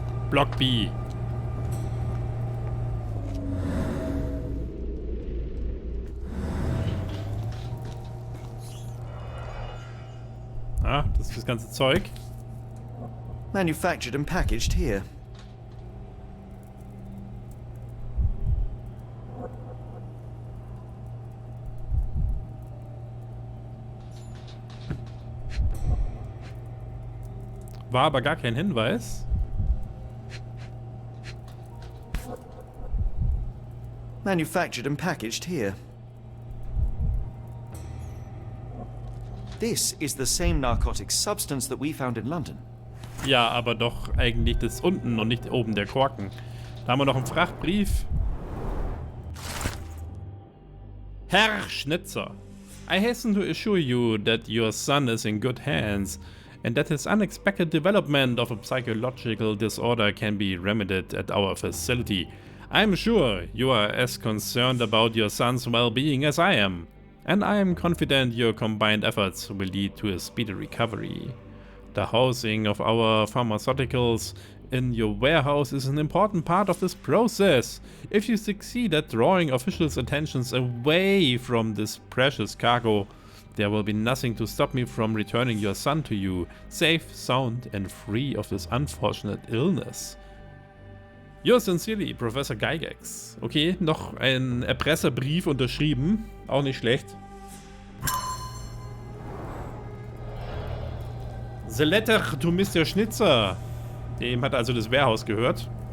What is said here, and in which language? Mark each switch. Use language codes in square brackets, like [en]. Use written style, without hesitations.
[en] Block B. [de] Ah, das ist das ganze Zeug. [en] Manufactured and packaged here. [de] War aber gar kein Hinweis. [en] Manufactured and packaged here. This is the same narcotic substance that we found in London. [de] Ja, aber doch eigentlich das unten und nicht oben der Korken. Da haben wir noch einen Frachtbrief. [en] Herr Schnitzer, I hasten to assure you that your son is in good hands and that his unexpected development of a psychological disorder can be remedied at our facility. I'm sure you are as concerned about your son's well-being as I am, and I am confident your combined efforts will lead to a speedy recovery. The housing of our pharmaceuticals in your warehouse is an important part of this process. If you succeed at drawing officials' attentions away from this precious cargo, there will be nothing to stop me from returning your son to you, safe, sound and free of this unfortunate illness. Yours sincerely, Professor Gygax. [de] Okay, noch ein Erpresserbrief unterschrieben. Auch nicht schlecht. [en] The letter to Mr. Schnitzer. [de] Dem hat also das Warehouse gehört.